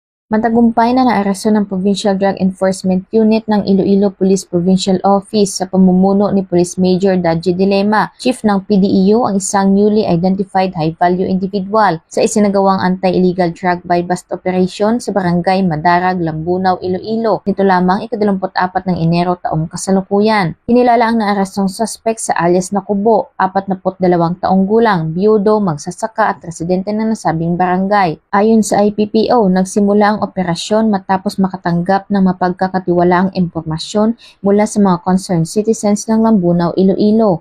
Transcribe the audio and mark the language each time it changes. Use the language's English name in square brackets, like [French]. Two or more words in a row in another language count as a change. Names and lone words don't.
[Filipino] Matagumpay na naaresto ng Provincial Drug Enforcement Unit ng Iloilo Police Provincial Office sa pamumuno ni Police Major Dadji Dilema, Chief ng PDEU, ang isang [English] newly identified high-value individual [Filipino] sa isinagawang [English] anti-illegal drug buy-bust operation [Filipino] sa Barangay Madarag, Lambunaw, Iloilo. Nito lamang ika-24 ng Enero taong kasalukuyan. Kinilala ang naarestong suspect sa alias na Kubo, 42 taong gulang, biyudo, magsasaka at residente ng nasabing barangay. Ayon sa IPPO, nagsimula ang operasyon matapos makatanggap ng mapagkakatiwalaang impormasyon mula sa mga [English] concerned citizens [Filipino] ng Lambunaw, Iloilo.